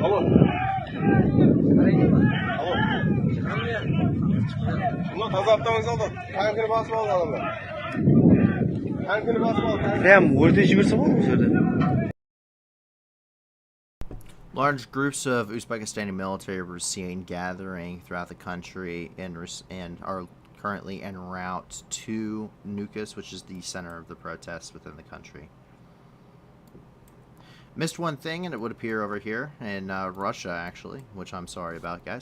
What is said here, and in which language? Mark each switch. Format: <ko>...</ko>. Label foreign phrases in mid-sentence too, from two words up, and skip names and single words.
<kk>таза аптауын солдат танкіні басып алды адамдар танкіні басып алды прям өрте жіберсе болады бұл жерде.</kk> <en>Large groups of Uzbekistani military were seen gathering throughout the country and are currently en route to Nukus, which is the center of the protests within the country. Missed one thing, and it would appear over here in Russia, actually, which I'm sorry about, guys.</en>